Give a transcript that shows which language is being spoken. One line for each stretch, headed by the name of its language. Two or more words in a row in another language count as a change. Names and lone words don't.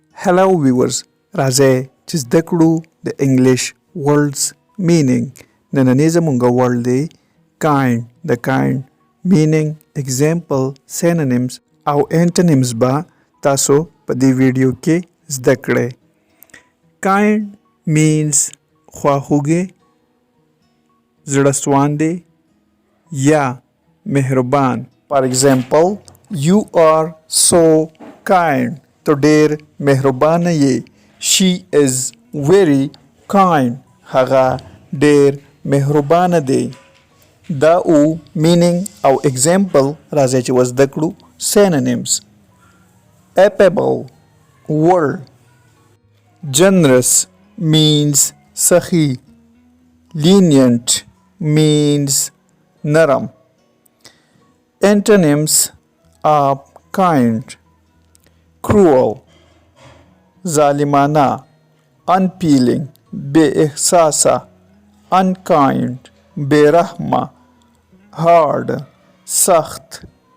English: Hello viewers,
Pashto: راځئ چې زده کړو د انګلیش
English: words meaning.
Pashto: نننی زموږ word دی kind. د
English: kind meaning,
Pashto: example, synonyms او antonyms به تاسو په دې ویډیو کې زده کړئ.
English: Kind means
Pashto: خواخوږي، زړه سواندی یا مهربان.
English: For example, you are so kind.
Pashto: تو ډیر مهربانه یې.
English: She is very kind.
Pashto: هغه ډیر مهربانه دی. دا او meaning او example راځي چې وزده کړو synonyms.
English: Affable word. Generous means سخی. Lenient means نرم. Antonyms of kind: cruel, ظالمانه, unfeeling,
Pashto: بے احساسه,
English: unkind,
Pashto: بے رحمه,
English: hard, سخت.